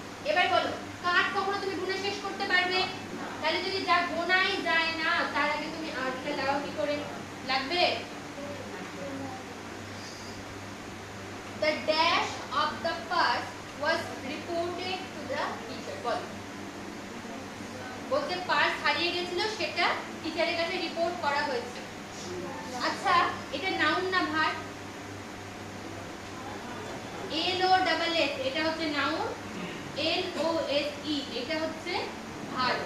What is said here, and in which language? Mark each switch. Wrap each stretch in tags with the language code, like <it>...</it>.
<bn>এবার বলো কাঠ কখনো তুমি গুনে শেষ করতে পারবে? তাহলে যদি যা গোনাই যায় না তার আগে তুমি আর্টিকেল লাগাও কি করে? লাগবে</bn> <en>the dash of the purse was reported to the teacher.</en> <bn>বল বলতে পার্স হারিয়ে গেছিল সেটা টিচারের কাছে রিপোর্ট করা হয়েছে। আচ্ছা এটা নাউন না ভার্ব? এল ও ডাবল এস এটা হচ্ছে নাউন, এল ও এস ই এটা হচ্ছে ভার্ব।</bn>